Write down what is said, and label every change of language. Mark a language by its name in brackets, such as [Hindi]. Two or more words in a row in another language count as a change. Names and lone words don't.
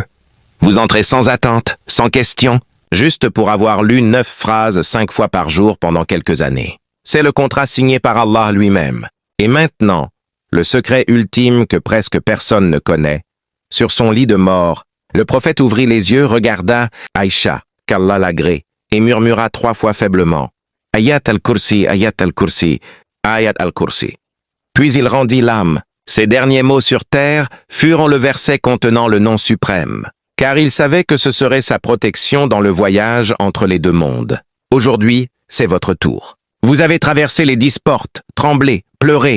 [French] Vous entrez sans attente, sans question, juste pour avoir lu 9 phrases 5 fois par jour pendant quelques années. C'est le contrat signé par Allah lui-même. Et maintenant, le secret ultime que presque personne ne connaît. Sur son lit de mort, le prophète ouvrit les yeux, regarda Aïcha, qu'Allah l'agrée, et murmura 3 fois faiblement « Ayat al-Kursi, Ayat al-Kursi, Ayat al-Kursi ». Puis il rendit l'âme. Ses derniers mots sur terre furent le verset contenant le nom suprême, car il savait que ce serait sa protection dans le voyage entre les 2 mondes. Aujourd'hui, c'est votre tour. Vous avez traversé les 10 portes, tremblé, pleuré.